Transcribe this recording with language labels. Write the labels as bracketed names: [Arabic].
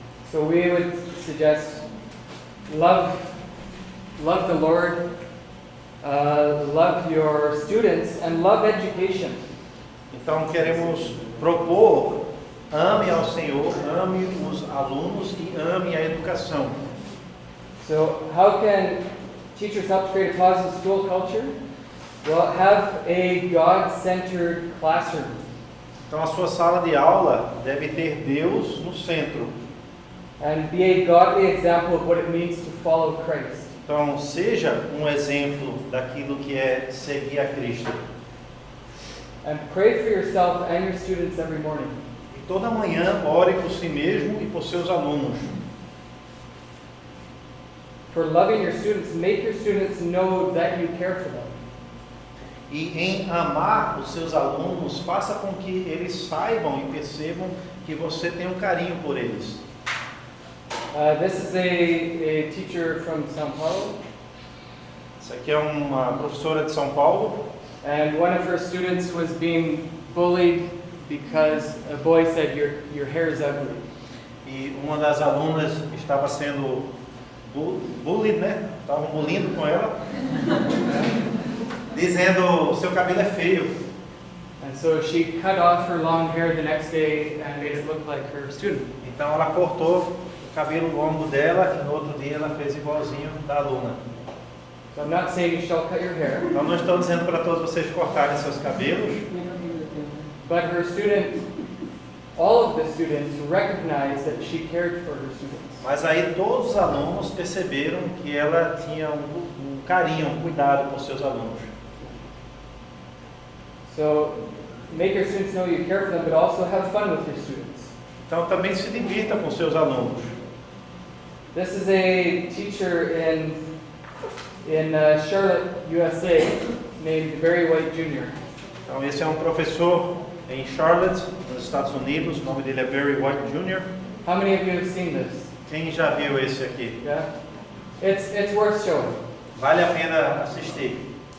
[English] So we would suggest love the Lord, love your students, and love education. [Portuguese] Então queremos propor: ame ao Senhor, ame os alunos e ame a educação. [English] So how can teachers help to create a positive school culture? Well, have a God-centered classroom. [Portuguese] Então a sua sala de aula deve ter Deus no centro. [English] And be a godly example of what it means to follow Christ. [Portuguese] Então seja um exemplo daquilo que é seguir a Cristo. [English] And pray for yourself and your students every morning. [Portuguese] E toda manhã ore por si mesmo e por seus alunos. [English] For loving your students, make your students know that you care for them. [Portuguese] E em amar os seus alunos, faça com que eles saibam e percebam que você tem um carinho por eles. [English] This is a teacher from São Paulo, [Portuguese] Essa aqui é uma professora de São Paulo. [English] and one of her students was being bullied because a boy said, your hair is ugly. [Portuguese] E uma das alunas estava sendo bullied, né? Estavam bullying com ela, dizendo: seu cabelo é feio. [English] And so she cut off her long hair the next day and made it look like her student. [Portuguese] Então ela cortou o cabelo longo dela e no outro dia ela fez igualzinho da aluna. [English] So I'm not saying you shall cut your hair, [Portuguese] Então não estou dizendo para todos vocês cortarem seus cabelos, [English] but her student, all of the students recognized that she cared for her students. [Portuguese] mas aí todos os alunos perceberam que ela tinha um carinho, um cuidado por seus alunos. [English] So make your students know you care for them, but also have fun with your students. [Portuguese] Então também se divirta com seus alunos. [English] This is a teacher in Charlotte, USA, named Barry White Jr. [Portuguese] Então esse é um professor em Charlotte, nos Estados Unidos. O nome dele é Barry White Jr. [English] How many of you have seen this? [Portuguese] Quem já viu esse aqui? [English] Yeah, it's worth showing. [Portuguese] Vale a pena assistir.